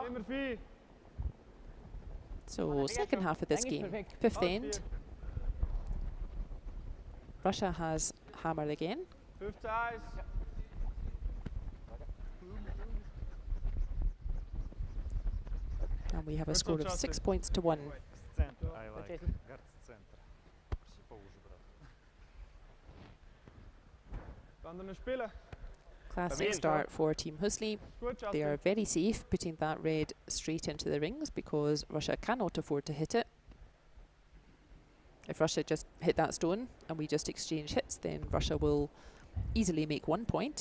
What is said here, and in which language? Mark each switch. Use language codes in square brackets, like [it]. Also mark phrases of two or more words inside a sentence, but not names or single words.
[en] So second half of this game, 5th end. Russia has hammer again. 5 eyes. And we have a score of 6 points to 1. [ru] Центр. [en] I like. [ru] Guard центр. Поуже, брат. [de] Anderen spielen. [en] Classic start for Team HOESLI. They are very safe putting that red straight into the rings because Russia cannot afford to hit it. If Russia just hit that stone and we just exchange hits, then Russia will easily make 1 point.